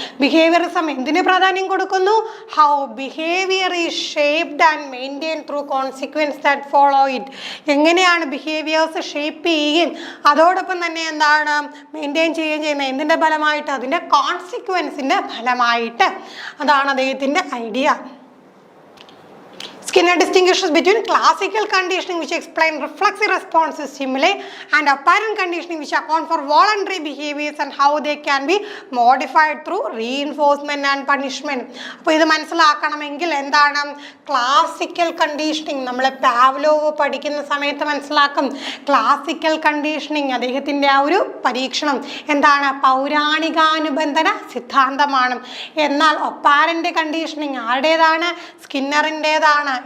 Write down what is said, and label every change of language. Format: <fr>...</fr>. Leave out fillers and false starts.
<ml>Behaviourism എന്തിന് പ്രാധാന്യം കൊടുക്കുന്നു,</ml> <en>How behaviour is shaped and maintain through consequence that follow it.</en> <ml>എങ്ങനെയാണ് ബിഹേവിയേഴ്സ് ഷേപ്പ് ചെയ്യുകയും അതോടൊപ്പം തന്നെ എന്താണ് മെയിൻറ്റെയിൻ ചെയ്യുകയും ചെയ്യുന്നത്, എന്തിൻ്റെ ഫലമായിട്ട്, അതിൻ്റെ കോൺസിക്വൻസിൻ്റെ ഫലമായിട്ട്. അതാണ് അദ്ദേഹത്തിൻ്റെ idea.</ml> <en>Skinner distinguishes between classical conditioning, which explain reflexive responses stimuli, and apparent conditioning, which account for voluntary behaviors and how they can be modified through reinforcement and punishment.</en> <ml>അപ്പോൾ ഇത് മനസ്സിലാക്കണമെങ്കിൽ എന്താണ് ക്ലാസിക്കൽ കണ്ടീഷനിങ്, നമ്മൾ Pavlov പഠിക്കുന്ന സമയത്ത് മനസ്സിലാക്കും. Classical conditioning അദ്ദേഹത്തിൻ്റെ ആ ഒരു പരീക്ഷണം എന്താണ്, പൗരാണികാനുബന്ധന സിദ്ധാന്തമാണ്. എന്നാൽ ഒപ്പാരൻ്റ് കണ്ടീഷനിങ് ആരുടേതാണ്, സ്കിന്നറിൻ്റേതാണ്.</ml>